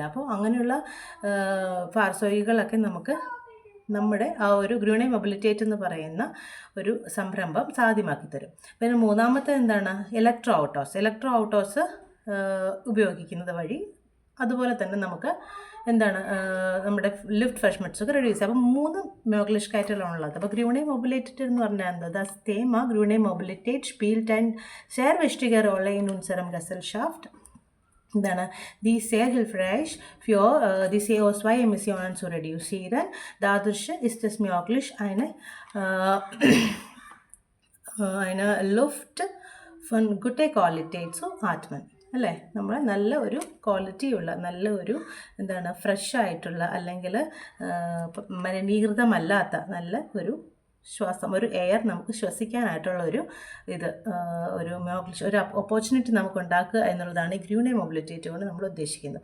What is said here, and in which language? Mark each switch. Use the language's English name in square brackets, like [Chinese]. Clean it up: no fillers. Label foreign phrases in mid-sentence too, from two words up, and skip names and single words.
[Malayalam] അപ്പോൾ അങ്ങനെയുള്ള ഫാർസോയികളൊക്കെ നമുക്ക് നമ്മുടെ ആ ഒരു [German] Grüne Mobilität [Malayalam] എന്ന് പറയുന്ന ഒരു സംരംഭം സാധ്യമാക്കി തരും. പിന്നെ മൂന്നാമത്തെ [German] Elektroautos [Malayalam] ഉപയോഗിക്കുന്നത് വഴി അതുപോലെ തന്നെ നമുക്ക് നമ്മുടെ [German] Luft Verschmutz [Malayalam] ഒക്കെ റെഡ്യൂസ് ചെയ്യാം. അപ്പം 3 മോഗ്ലിഷ്കൈറ്റുകളാണുള്ളത്. അപ്പോൾ ഗ്രൂണെ മൊബിലിറ്റേറ്റ് എന്ന് പറഞ്ഞാൽ [German] das Thema Grüne Mobilität spielt eine sehr wichtige Rolle in unserem Gesellschaft. Die sehr hilfreich für die CO2-Emissionen zu reduzieren. Dadurch ist es möglich, eine Luft von guter Qualität zu atmen. [Malayalam] അല്ലേ? നമ്മൾ നല്ല ഒരു ക്വാളിറ്റിയുള്ള നല്ല ഒരു ഫ്രഷ് ആയിട്ടുള്ള അല്ലെങ്കിൽ മലിനീകൃതമല്ലാത്ത നല്ല ഒരു ഒരു എയർ നമുക്ക് ശ്വസിക്കാനായിട്ടുള്ള ഒരു ഓപ്പർച്യൂണിറ്റി നമുക്ക് ഉണ്ടാക്കുക എന്നുള്ളതാണ് ഈ [German] Grüne Mobilität [Malayalam] കൊണ്ട് നമ്മൾ ഉദ്ദേശിക്കുന്നത്.